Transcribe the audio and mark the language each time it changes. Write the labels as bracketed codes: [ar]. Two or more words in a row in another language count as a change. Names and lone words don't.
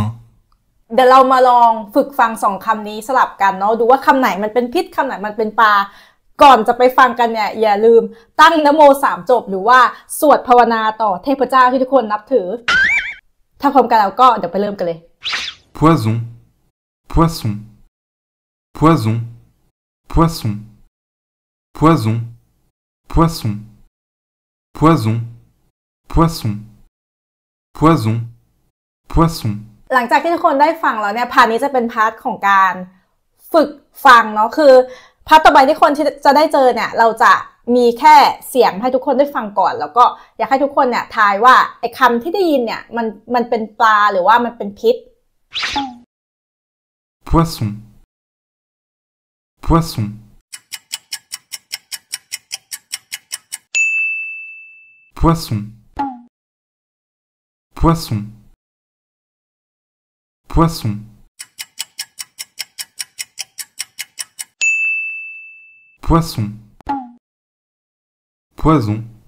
[th] เดี๋ยวเรามาลองฝึกฟัง2คำนี้สลับกันเนาะดูว่าคำไหนมันเป็นพิษคำไหนมันเป็นปลาก่อนจะไปฟังกันเนี่ยอย่าลืมตั้งนะโม3จบหรือว่าสวดภาวนาต่อเทพเจ้าที่ทุกคนนับถือถ้าพร้อมกันแล้วก็เดี๋ยวไปเริ่มกันเลย [fr] Poison Poisson Poison Poisson Poison Poisson Poison Poisson Poison Poisson ห [th] ลังจากที่ทุกคนได้ฟังแล้วเนี่ยพาร์ทนี้จะเป็นพาร์ทของการฝึกฟังเนาะคือพาร์ทต่อไปที่คนที่จะได้เจอเนี่ยเราจะมีแค่เสียงให้ทุกคนได้ฟังก่อนแล้วก็อยากให้ทุกคนเนี่ยทายว่าไอ้คำที่ได้ยินเนี่ยมันเป็นปลาหรือว่ามันเป็นพิษ [fr] Poisson Poisson Poisson Poisson Poisson Poisson Poison